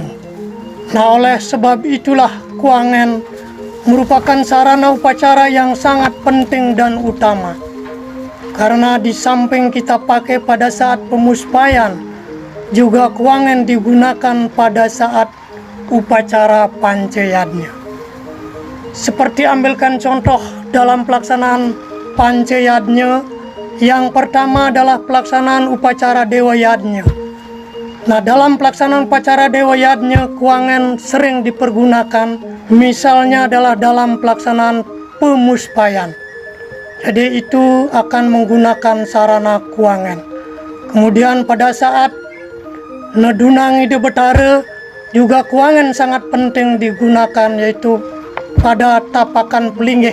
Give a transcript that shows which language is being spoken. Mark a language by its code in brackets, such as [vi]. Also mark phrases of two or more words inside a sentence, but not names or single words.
[id] Nah, oleh sebab itulah Kuangan merupakan sarana upacara yang sangat penting dan utama, karena di samping kita pakai pada saat pemuspayan, juga Kuangan digunakan pada saat upacara Pancayadnya. Seperti ambilkan contoh dalam pelaksanaan Pancayadnya, yang pertama adalah pelaksanaan upacara Dewa Yadnya. Nah, dalam pelaksanaan upacara Dewa Yadnya, Kuangan sering dipergunakan, misalnya adalah dalam pelaksanaan pemuspayan. Jadi itu akan menggunakan sarana Kuangan. Kemudian pada saat [ban] Nedunang Ide Betara [id] juga Kuangan sangat penting digunakan, yaitu pada tapakan pelinggih.